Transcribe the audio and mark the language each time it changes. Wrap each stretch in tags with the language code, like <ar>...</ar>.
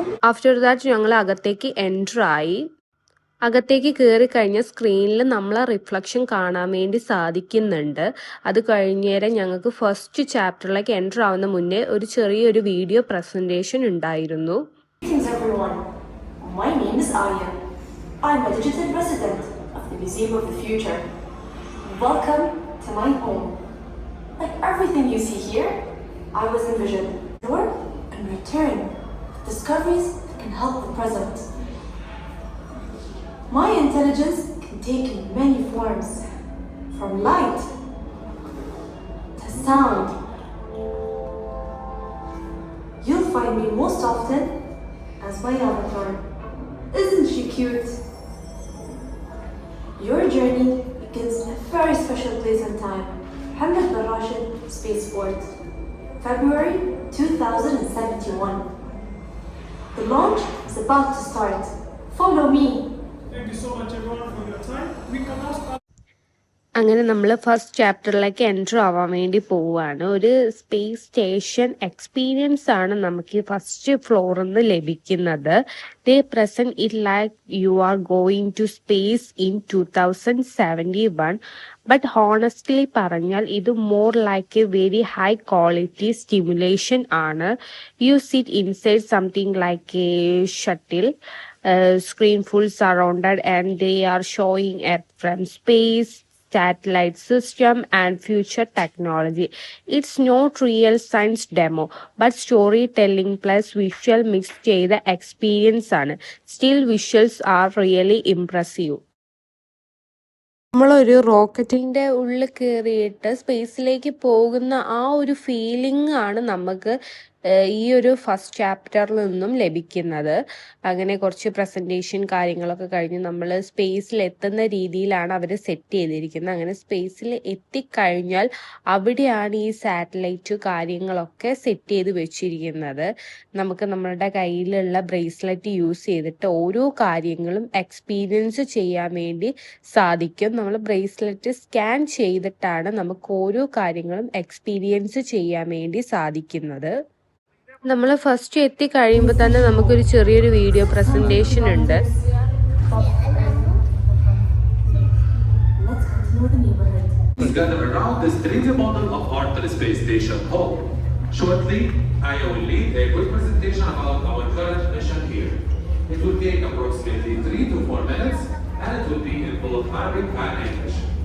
<ml>After that ഞങ്ങൾ അകത്തേക്ക് enter ആയി. അകത്തേക്ക് കയറി കഴിഞ്ഞ സ്ക്രീനിൽ നമ്മളെ റിഫ്ലക്ഷൻ കാണാൻ വേണ്ടി സാധിക്കുന്നുണ്ട്. അത് കഴിഞ്ഞേരം ഞങ്ങൾക്ക് ഫസ്റ്റ് ചാപ്റ്ററിലേക്ക് എൻ്റർ ആവുന്ന മുന്നേ ഒരു ചെറിയൊരു വീഡിയോ പ്രസൻറ്റേഷൻ ഉണ്ടായിരുന്നു.</ml> <en>Greetings everyone. My name is Aya. I'm a digital resident of the Museum of the Future. Welcome to my home. Like everything you see here, I was envisioned. Work and return with discoveries that can help the present. My intelligence can take in many forms, from light to sound. You'll find me most often as my avatar. Isn't she cute? Your journey begins in a very special place and time, Hamad bin Rashid Spaceport, February 2071. The launch is about to start. Follow me. Thank you so much everyone for your time. We can now start.</en> <ml>അങ്ങനെ നമ്മൾ first ചാപ്റ്ററിലേക്ക് enter ആവാൻ വേണ്ടി പോവുകയാണ്. ഒരു space station experience ആണ് നമുക്ക് ഈ first ഫ്ലോറിൽ നിന്ന് ലഭിക്കുന്നത്.</ml> <en>They present it like you are going to space in 2071. But honestly</en> <ml>പറഞ്ഞാൽ</ml> <en>ഇത് more like a very high quality stimulation</en> <ml>ആണ്.</ml> <en>You sit inside something like a shuttle, screen full surrounded, and they are showing it from space, satellite system and future technology. It's not real science demo but storytelling plus visual mix</en> <ml>ചെയ്ത</ml> <en>experience</en> <ml>ആണ്.</ml> <en>Still visuals are really impressive.</en> <ml>നമ്മളൊരു റോക്കറ്റിൻ്റെ ഉള്ളിൽ കയറിയിട്ട് സ്പേസിലേക്ക് പോകുന്ന ആ ഒരു feeling ആണ് നമുക്ക് ഈ ഒരു ഫസ്റ്റ് ചാപ്റ്ററിൽ നിന്നും ലഭിക്കുന്നത്. അങ്ങനെ കുറച്ച് പ്രസൻറ്റേഷൻ കാര്യങ്ങളൊക്കെ കഴിഞ്ഞ് നമ്മൾ സ്പേസിൽ എത്തുന്ന രീതിയിലാണ് അവർ സെറ്റ് ചെയ്തിരിക്കുന്നത്. അങ്ങനെ സ്പേസിൽ എത്തിക്കഴിഞ്ഞാൽ അവിടെയാണ് ഈ സാറ്റലൈറ്റ് കാര്യങ്ങളൊക്കെ സെറ്റ് ചെയ്ത് വെച്ചിരിക്കുന്നത്. നമുക്ക് നമ്മളുടെ കയ്യിലുള്ള ബ്രേസ്ലെറ്റ് യൂസ് ചെയ്തിട്ട് ഓരോ കാര്യങ്ങളും എക്സ്പീരിയൻസ് ചെയ്യാൻ വേണ്ടി സാധിക്കും. നമ്മൾ ബ്രേസ്ലെറ്റ് സ്കാൻ ചെയ്തിട്ടാണ് നമുക്ക് ഓരോ കാര്യങ്ങളും എക്സ്പീരിയൻസ് ചെയ്യാൻ വേണ്ടി സാധിക്കുന്നത്. നമ്മൾ ഫസ്റ്റ് എത്തി കഴിയുമ്പോൾ തന്നെ നമുക്കൊരു ചെറിയൊരു വീഡിയോ പ്രസൻറ്റേഷൻ ഉണ്ട്.</ml> <en>Let's get to know the neighborhood. Gather around this 3D model of Arthur Space Station Hall. Shortly, I will lead a quick presentation about our current mission here. It will take approximately 3 to 4 minutes, and it will be in both Arabic and English.</en>